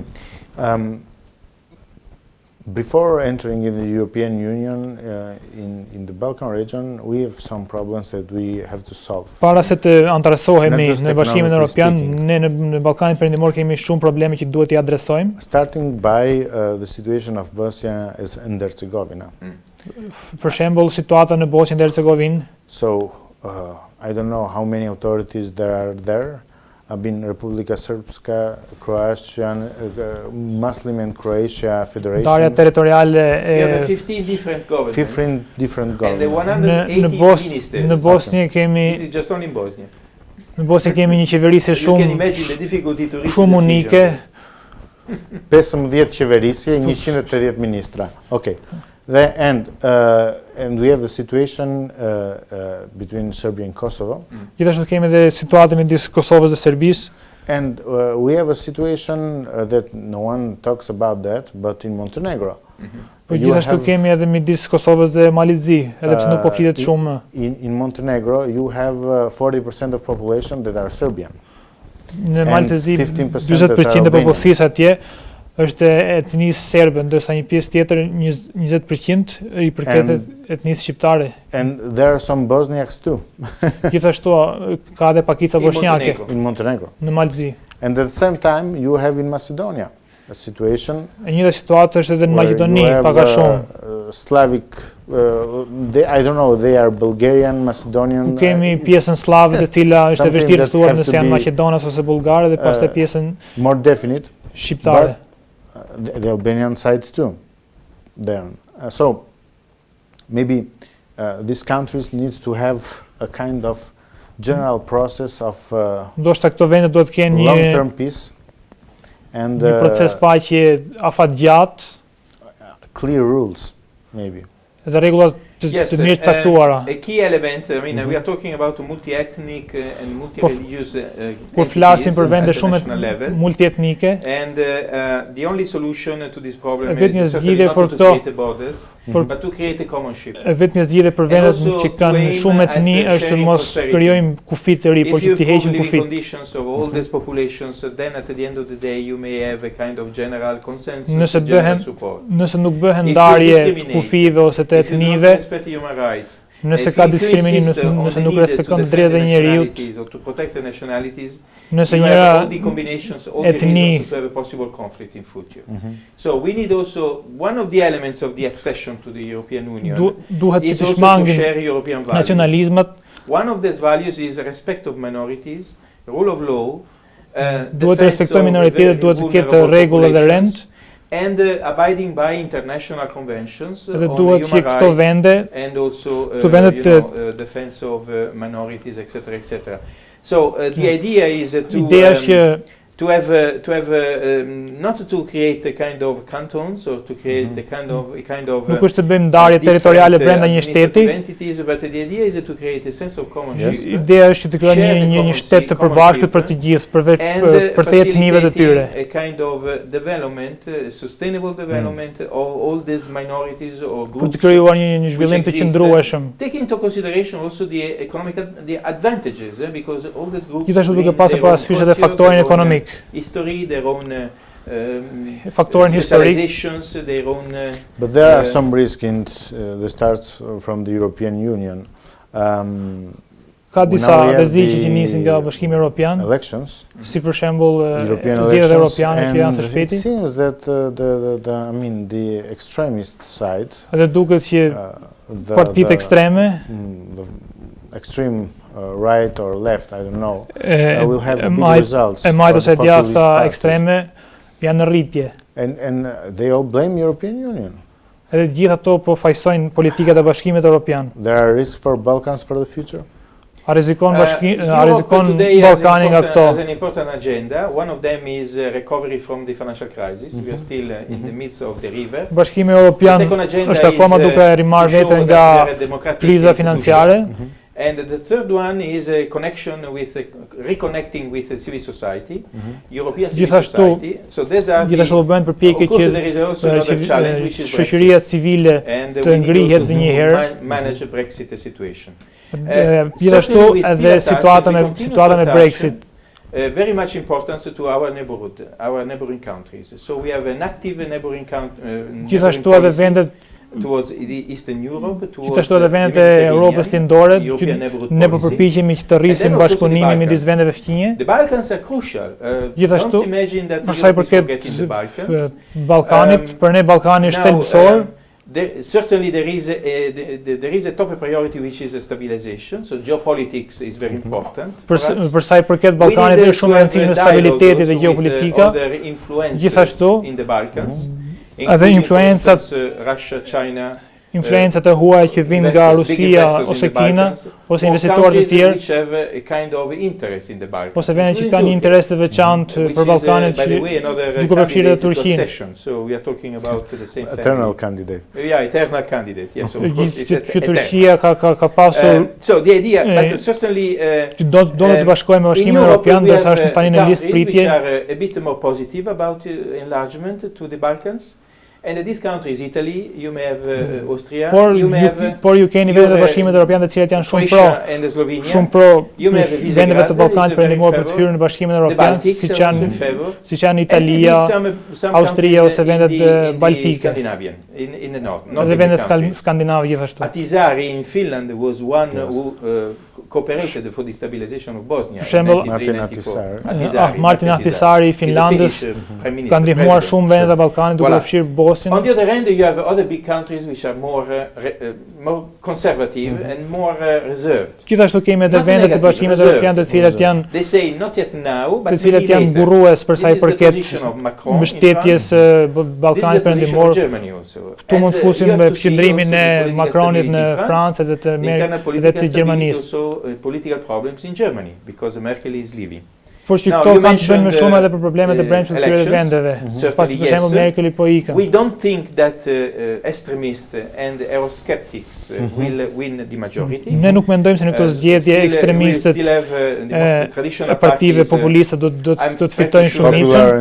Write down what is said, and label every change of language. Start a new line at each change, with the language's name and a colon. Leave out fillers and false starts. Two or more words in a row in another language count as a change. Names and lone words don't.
English: Before entering in the European Union, in the Balkan region, we have some problems that we have to solve.
Albanian: Para se të antarësohemi në Bashkimin Evropian, ne në Ballkanin Perëndimor kemi shumë probleme që duhet t'i adresojmë.
English: Starting by the situation of Bosnia and Herzegovina.
Albanian: Për shembull, situata në Bosnjë dhe Hercegovinë.
English: So, I don't know how many authorities there are there. Republika Srpska, Croatian, Muslim and Croatia Federation.
Albanian: Ndarja territoriale
English: You have 15 different governments. 15 different governments. And the 180 ministers.
Albanian: Në Bosnjë kemi
English: This is just only in Bosnia.
Albanian: Në Bosnjë kemi një qeverisje shumë unike. 15 qeverisje, 180 ministra.
English: Okay. And we have the situation between Serbia and Kosovo.
Albanian: Gjithashtu kemi edhe situatën midis Kosovës dhe Serbisë.
English: And we have a situation that no one talks about that, but in Montenegro.
Albanian: Po gjithashtu kemi edhe midis Kosovës dhe Malizzi, edhe pse nuk po flitet shumë.
English: In Montenegro, you have 40% of population that are Serbian.
Albanian: Në Maltezi, 40% e popullsisë atje është etnisë serbe, ndërsa një pjesë tjetër 20% i përket etnisë shqiptare.
English: And there are some Bosniaks too.
Albanian: Gjithashtu ka edhe pakica bosnjake
English: in Montenegro.
Albanian: Në Maltezi.
English: And at the same time you have in Macedonia a situation.
Albanian: E njëjta situatë është edhe në Maqedoni, pak a shumë.
English: Slavic, I don't know, they are Bulgarian, Macedonian.
Albanian: Kemi pjesën slave të cila është e vështirë të thuar nëse janë maqedonas ose bullgare dhe pastaj pjesën
English: more definite
Albanian: shqiptare.
English: The Albanian side too. There. So maybe these countries need to have a kind of general process of long-term peace and
Albanian: një proces paqe afatgjatë,
English: clear rules maybe.
Albanian: Dhe rregulla të mirë caktuara.
English: A key element, I mean, we are talking about multi-ethnic and multi-religious
Albanian: Kur flasim për vende shumë multietnike,
English: and the only solution to this problem is not to create borders, but to create a commonship.
Albanian: Vetëm zgjidhja për vendet që kanë shumë etni është mos krijojmë kufi të ri, por që të heqim kufit.
English: Conditions of all these populations, then at the end of the day you may have a kind of general consensus.
Albanian: Nëse nuk bëhen ndarje kufive ose të etnive, nëse ka diskriminim, nëse nuk respekton drejtat e njeriut, nëse njëra etni
English: So we need also one of the elements of the accession to the European Union
Albanian: duhet që të shmangin nacionalizmat.
English: One of these values is respect of minorities, rule of law,
Albanian: duhet të respektojmë minoritetet, duhet të ketë rregulla dhe rend.
English: And abiding by international conventions on human rights and also defense of minorities, etc., etc. So the idea is to to have not to create a kind of cantons or to create a kind of
Albanian: nuk është të bëjmë ndarje territoriale brenda një shteti.
English: But the idea is to create a sense of commonship.
Albanian: Ideja është të krijojmë një shtet të përbashkët për të gjithë, për të ecnive të tyre.
English: A kind of development, sustainable development of all these minorities or groups.
Albanian: Për të krijuar një zhvillim të qëndrueshëm.
English: Taking into consideration also the economic advantages, because all these groups.
Albanian: Gjithashtu duke pasur parasysh edhe faktorin ekonomik.
English: History, their own
Albanian: faktorin historik.
English: Their own. But there are some risks in the starts from the European Union.
Albanian: Ka disa rreziqe që nisin nga Bashkimi Evropian.
English: Elections.
Albanian: Si për shembull zgjedhjet europiane që janë së shpejti.
English: It seems that the extremist side.
Albanian: Edhe duket që partitë ekstreme,
English: extreme right or left, I don't know, will have big results.
Albanian: Majt ose djathta ekstreme janë në rritje.
English: And they all blame European Union.
Albanian: Edhe gjithë ato po fajsojnë politikat e Bashkimit Evropian.
English: There are risks for Balkans for the future.
Albanian: A rrezikon Ballkani nga këto?
English: Has an important agenda. One of them is recovery from the financial crisis. We are still in the midst of the river.
Albanian: Bashkimi Evropian është akoma duke rimarrë veten nga kriza financiare.
English: And the third one is a connection with reconnecting with the civil society, European civil society. So these are
Albanian: gjithashtu bëhen përpjekje që shoqëria civile të ngrihet një herë.
English: Manage the Brexit situation.
Albanian: Gjithashtu edhe situata me Brexit.
English: Very much importance to our neighborhood, our neighboring countries. So we have an active neighboring
Albanian: Gjithashtu edhe vendet
English: towards Eastern Europe,
Albanian: gjithashtu edhe vendet e Europës lindore, ne po përpiqemi që të rrisim bashkëpunimin midis vendeve fqinje.
English: The Balkans are crucial.
Albanian: Gjithashtu, për sa i përket Ballkanit, për ne Ballkani është thelbësor.
English: Certainly there is a top priority which is stabilization, so geopolitics is very important.
Albanian: Për sa i përket Ballkanit është shumë e rëndësishme stabiliteti dhe geopolitika. Gjithashtu,
English: in the Balkans.
Albanian: Edhe influencat influencat e huaja që vijnë nga Rusia ose Kina ose investitorë të tjerë, ose vende që kanë një interes të veçantë për Ballkanin, duke përfshirë edhe Turqinë.
English: Eternal candidate. Yeah, eternal candidate. Yes, of course.
Albanian: Që Turqia ka pasur.
English: So the idea that certainly
Albanian: do të bashkohemi me Bashkimin Evropian, ndërsa është tani në listë pritje.
English: A bit more positive about enlargement to the Balkans. And these countries, Italy, you may have Austria, you may have.
Albanian: Por ju keni vendet e Bashkimit Evropian të cilat janë shumë pro vendeve të Ballkanit për ndihmuar për të hyrë në Bashkimin Evropian, siç janë Italia, Austria ose vendet baltike. Edhe vendet skandinave gjithashtu.
English: Atizari in Finland was one who cooperated for the stabilization of Bosnia.
Albanian: Për shembull, Martin Ahtisaari i Finlandës ka ndihmuar shumë vendet e Ballkanit duke përfshirë
English: On the other hand, you have other big countries which are more conservative and more reserved.
Albanian: Gjithashtu kemi edhe vendet e Bashkimit Evropian të cilat janë burrues për sa i përket mbështetjes Ballkanit Perëndimor. Këtu mund të fusim qëndrimin e Macronit në Francë dhe të Gjermanisë.
English: Political problems in Germany because Merkel is leaving.
Albanian: Por që këto kanë të bëjnë më shumë edhe për problemet e brendshme të këtyre vendeve. Pasi për shembull Merkeli po ikën.
English: We don't think that extremists and eurosceptics will win the majority.
Albanian: Ne nuk mendojmë se në këto zgjedhje ekstremistët e partive populiste do të fitojnë shumicën.